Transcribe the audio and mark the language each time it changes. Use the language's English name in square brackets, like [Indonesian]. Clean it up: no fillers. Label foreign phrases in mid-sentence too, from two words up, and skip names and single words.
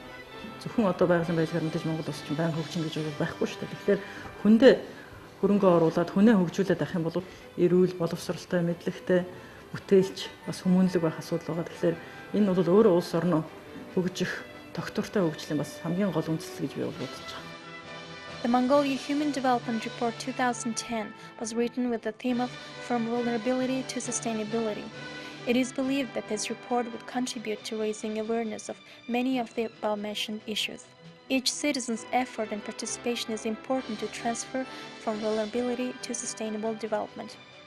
[Mongolian] Зөвхөн одоо байгалийн байдлаар мэдээж Монгол улс чинь байнга хөгжин гэж байхгүй шүү дээ. Тэгэхээр хүндээ хөрөнгө оруулаад хүнээ хөгжүүлээд авах юм бол эрүүл, боловсролтой, мэдлэгтэй, бүтээлч бас хүмүүнлэг байх асуудал байгаа. Тэгэхээр энэ бол өөрөө улс орноо хөгжих, тогтвортой хөгжлийн бас хамгийн гол үндэслэл гэж би бодож байгаа. [English] The Mongolia Human Development Report 2010 was written with the theme of From Vulnerability to Sustainability. It is believed that this report would contribute to raising awareness of many of the above-mentioned issues. Each citizen's effort and participation is important to transfer from vulnerability to sustainable development.